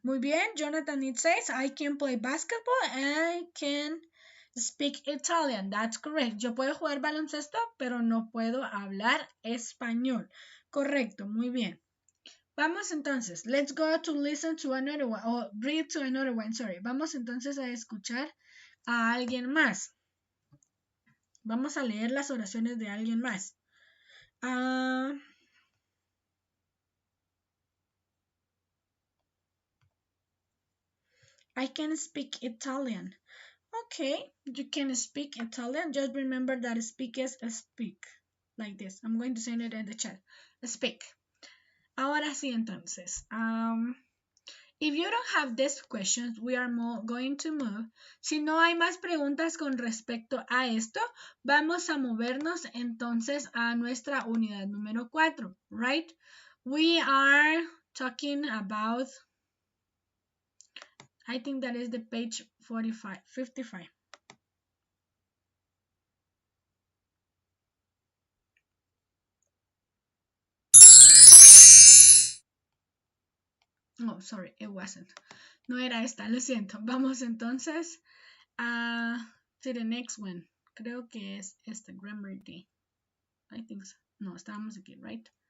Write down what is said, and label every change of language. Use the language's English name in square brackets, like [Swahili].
[Spanish] Muy bien, [English] Jonathan, it says, I can play basketball and I can speak Italian. That's correct. [Spanish] Yo puedo jugar baloncesto, pero no puedo hablar español. Correcto, muy bien. Vamos entonces, [English] let's go to listen to another one, or read to another one, sorry. [Spanish] Vamos entonces a escuchar a alguien más. Vamos a leer las oraciones de alguien más. [English] I can speak Italian. Okay, you can speak Italian. Just remember that speak is a speak. Like this. I'm going to send it in the chat. Speak. [Spanish] Ahora sí, entonces. [English] If you don't have these questions, we are going to move. [Spanish] Si no hay más preguntas con respecto a esto, vamos a movernos entonces a nuestra unidad número 4, right? [English] We are talking about, I think that is the page 55. Oh, sorry, it wasn't. [Spanish] No era esta, lo siento. Vamos entonces [English] to the next one. [Spanish] Creo que es este, Grammar Day. [English] I think so. [Spanish] No, estábamos aquí, right?